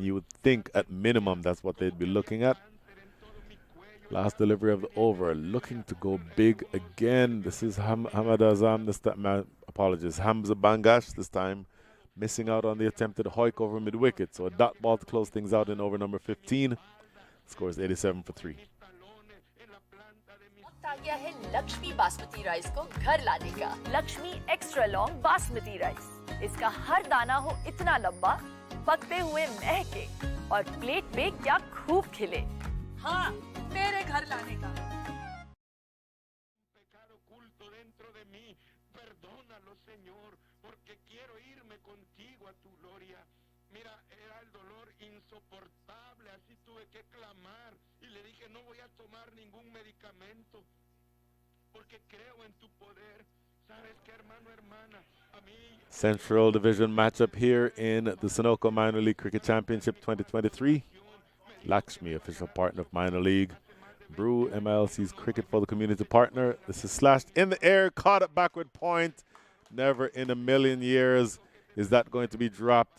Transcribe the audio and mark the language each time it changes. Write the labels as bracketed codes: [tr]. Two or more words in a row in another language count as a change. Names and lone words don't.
[en] You would think at minimum that's what they'd be looking at. Last delivery of the over, looking to go big again. This is Hamad Azam, this time, my apologies, Hamza Bangash this time, missing out on the attempted hoik over mid-wicket. So a dot ball to close things out in over number 15. Scores 87 for 3. [hi] आ गया है लक्ष्मी बासमती राइस को घर लाने का। लक्ष्मी एक्स्ट्रा लॉन्ग बासमती राइस, इसका हर दाना हो इतना लंबा, पकते हुए महके और प्लेट पे क्या खूब खिले। हाँ, मेरे घर लाने का। [es] Mira, era el dolor insoportable, así tuve que clamar y le dije no voy a tomar ningún medicamento porque creo en tu poder. ¿Sabes qué, hermano, hermana? A mí [en] Central Division matchup here in the Sunoco Minor League Cricket Championship 2023. Lakshmi, official partner of Minor League. Brew, MLC's Cricket for the Community partner. This is slashed in the air, caught at backward point. Never in a million years is that going to be dropped.